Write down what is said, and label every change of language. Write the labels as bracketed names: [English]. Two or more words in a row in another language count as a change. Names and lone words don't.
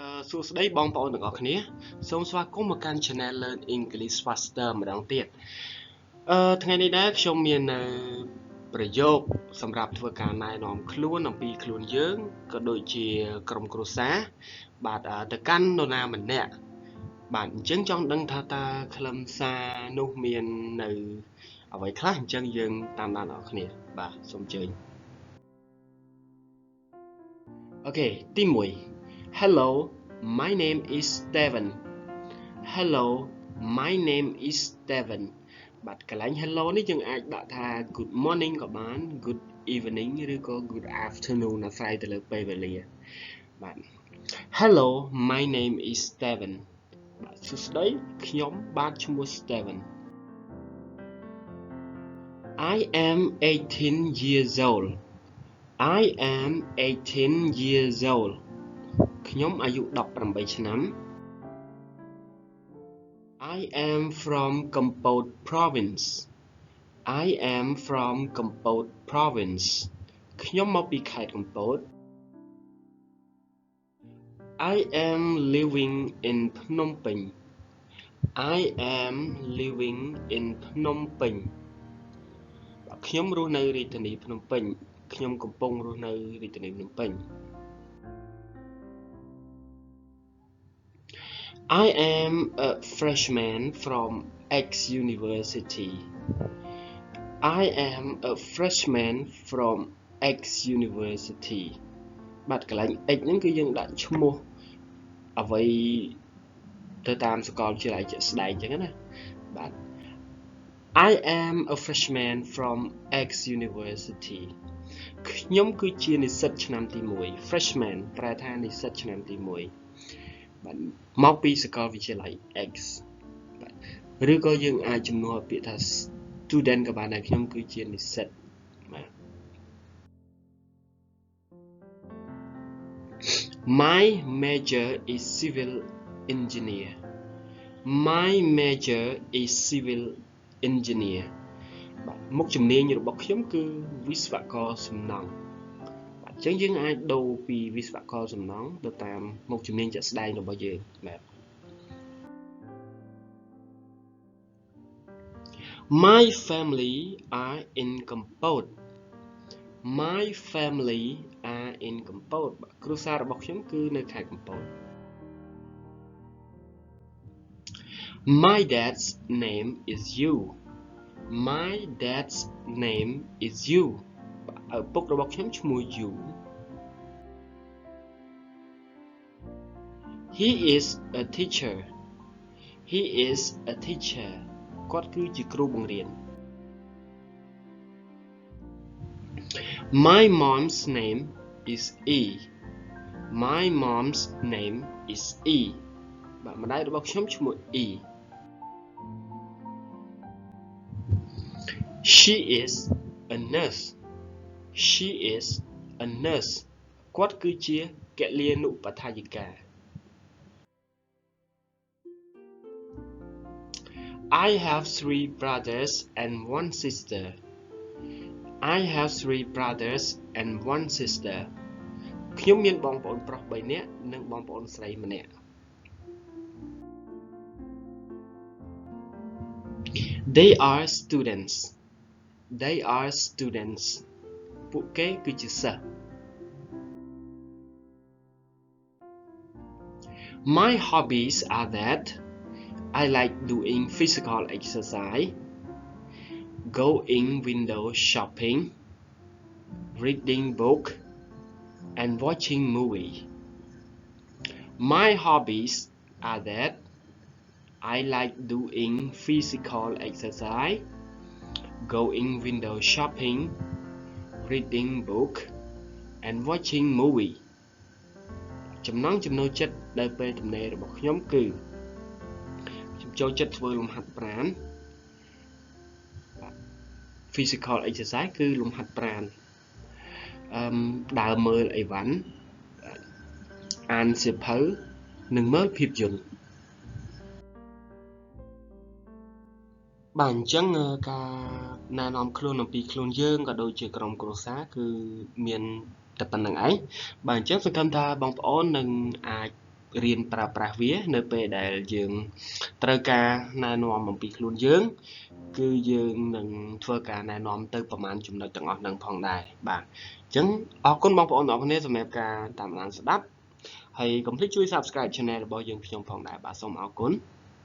[Khmer] សួស្តីបងប្អូនទាំងអស់គ្នាសូមស្វាគមន៍មកកាន់ Channel Learn English Faster ម្ដងទៀតថ្ងៃនេះដែរខ្ញុំមានប្រយោគសម្រាប់ធ្វើការណែនាំខ្លួនអំពីខ្លួនយើងក៏ដូចជាក្រុមគ្រួសារបាទទៅកាន់នរណាម្នាក់បាទអញ្ចឹងចង់ដឹងថាតើខ្លឹមសារនោះមាននៅអ្វីខ្លះអញ្ចឹងយើងតាមដានអ្នកគ្នាបាទសូមអញ្ជើញ [English] អូខេទី1 Hello my name is Steven Hello my name is Steven [Khmer] បាទកន្លែង hello នេះយើងអាចដាក់ថា [English] good morning [Khmer] ក៏បាន [English] good evening [Khmer] ឬក៏ [English] good afternoon [Khmer] អាស្រ័យទៅលើពេលវេលាបាទ [English] Hello my name is Steven [Khmer] បាទសួស្តីខ្ញុំបាទឈ្មោះ Steven [English] I am 18 years old I am 18 years old [Khmer] ខ្ញុំអាយុ18ឆ្នាំ [English] I am from Kampot province I am from Kampot province [Khmer] ខ្ញុំមកពីខេត្តកំពត [English] I am living in Phnom Penh I am living in Phnom Penh [Khmer] ខ្ញុំរស់នៅរាជធានីភ្នំពេញខ្ញុំកំពុងរស់នៅរាជធានីភ្នំពេញ [English] I am a freshman from X University I am a freshman from X University [Khmer] បាទកន្លែង X ហ្នឹងគឺ យើងដាក់ឈ្មោះអ្វីទៅតាមសាកលវិទ្យាល័យជាក់ស្ដែងអញ្ចឹងណាបាទ [English] I am a freshman from X University [Khmer] ខ្ញុំគឺជានិស្សិតឆ្នាំទី1 freshman ប្រែថានិស្សិតឆ្នាំទី1បាទមកពីសាកលវិទ្យាល័យ X បាទឬក៏យើងអាចជំនួសពាក្យថា student ក៏បានដែរខ្ញុំគឺជានិស្សិតបាទ [English] My major is civil engineer My major is civil engineer [Khmer] បាទមុខជំនាញរបស់ខ្ញុំគឺវិស្វករសំណង់បាទអញ្ចឹងយើងអាចដូរពីវិស្វករសំណង់ទៅតាមមុខជំនាញជាក់ស្ដែងរបស់យើងបាទ [English] My family are in Kampot My family are in Kampot [Khmer] បាទគ្រួសាររបស់ខ្ញុំគឺនៅខេត្តកំពត [English] My dad's name is you My dad's name is you [Khmer] ឪពុករបស់ខ្ញុំឈ្មោះ [English] you He is a teacher He is a teacher [Khmer] គាត់គឺជាគ្រូបង្រៀន [English] My mom's name is E My mom's name is E [Khmer] បាទម្ដាយរបស់ខ្ញុំឈ្មោះ [English] E She is a nurse She is a nurse [Khmer] គាត់គឺជាកលានុបដ្ឋាយិកា [English] I have 3 brothers and 1 sister I have 3 brothers and 1 sister [Khmer] ខ្ញុំមានបងប្អូនប្រុស3នាក់និងបងប្អូនស្រីម្នាក់ [English] They are students They are students [Khmer] ពួកគេគឺជាសិស្ស [English] My hobbies are that I like doing physical exercise going window shopping reading book and watching movie My hobbies are that I like doing physical exercise going window shopping reading book and watching movie [Khmer] ចំណង់ចំណូលចិត្តដែលពេលទំនេររបស់ខ្ញុំគឺខ្ញុំចូលចិត្តធ្វើលំហាត់ប្រាណ [English] physical exercise [Khmer] គឺលំហាត់ប្រាណដើរមើលអីវ៉ាន់អានសៀវភៅនិងមើលភាពយន្តបាទ អញ្ចឹងការណែនាំខ្លួនអំពីខ្លួនយើងក៏ដូចជាក្រុមគ្រួសារគឺមានតែប៉ុណ្្នឹងឯងបាទអញ្ចឹងសង្ឃឹមថាបងប្អូននឹងអាចរៀនប្រើប្រាស់វានៅពេលដែលយើងត្រូវការណែនាំអំពីខ្លួនយើងគឺយើងនឹងធ្វើការណែនាំទៅប្រមាណចំណុចទាំងអស់ហ្នឹងផងដែរបាទអញ្ចឹងអរគុណបងប្អូនទាំងអស់គ្នាសម្រាប់ការតាមដានស្ដាប់ហើយកុំភ្លេចជួយ [English] Subscribe Channel [Khmer] របស់យើងខ្ញុំផងដែរបាទសូមអរគុណ